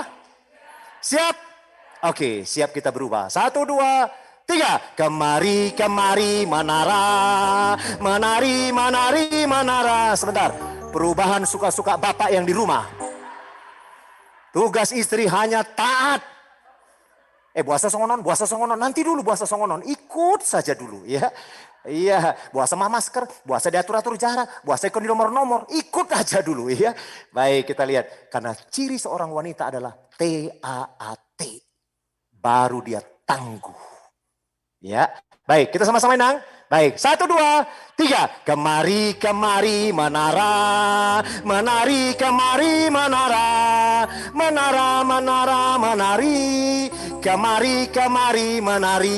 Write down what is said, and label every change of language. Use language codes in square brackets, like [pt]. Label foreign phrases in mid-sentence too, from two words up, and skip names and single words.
[id] Siap? Oke, siap kita berubah. 1, 2, 3, kemari, kemari, menara, menari, menari, menara. Sebentar, perubahan suka-suka bapak yang di rumah. Tugas istri hanya taat. [bbc] Buasa songonon, [id] nanti dulu [bbc] buasa songonon, [id] ikut saja dulu ya. Iya, buasa masker, buasa diatur-atur jarak, buasa ikut di nomor-nomor, ikut aja dulu ya. Baik, kita lihat, karena ciri seorang wanita adalah TAAT, baru dia tangguh. Ya, baik kita sama-sama Nang. Baik, 1, 2, 3. Kemari, kemari, menara, menari, kemari, menara, menara, menara, menari, kemari, kemari, menari.